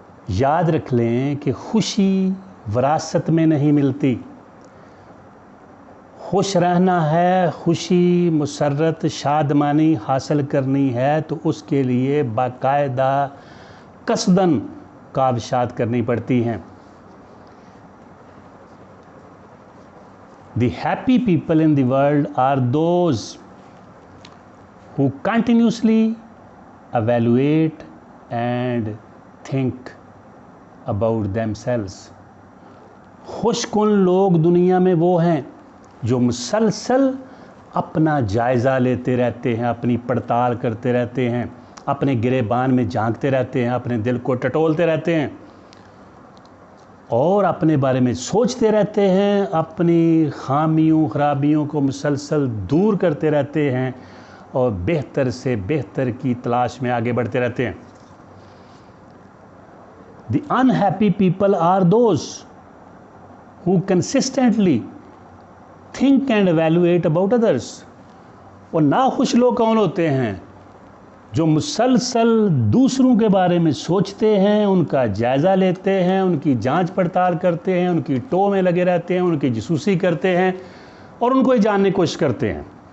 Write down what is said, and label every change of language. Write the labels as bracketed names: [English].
[Hindi] याद रख लें कि खुशी विरासत में नहीं मिलती। खुश रहना है, खुशी मुसर्रत शादमानी हासिल करनी है तो उसके लिए बाकायदा कसदन काविशात करनी पड़ती हैं। [English] The happy people in the world are those who continuously evaluate and think about themselves। [Hindi] खुशकुन लोग दुनिया में वो हैं जो मुसलसल अपना जायज़ा लेते रहते हैं, अपनी पड़ताल करते रहते हैं, अपने गिरेबान में झांकते रहते हैं, अपने दिल को टटोलते रहते हैं और अपने बारे में सोचते रहते हैं, अपनी खामियों खराबियों को मुसलसल दूर करते रहते हैं और बेहतर से बेहतर की तलाश में आगे बढ़ते रहते हैं। [English] The unhappy people are those who consistently think and evaluate about others। [Hindi] और नाखुश लोग कौन होते हैं? जो मुसलसल दूसरों के बारे में सोचते हैं, उनका जायज़ा लेते हैं, उनकी जांच पड़ताल करते हैं, उनकी टो में लगे रहते हैं, उनकी जासूसी करते हैं और उनको ये जानने की कोशिश करते हैं।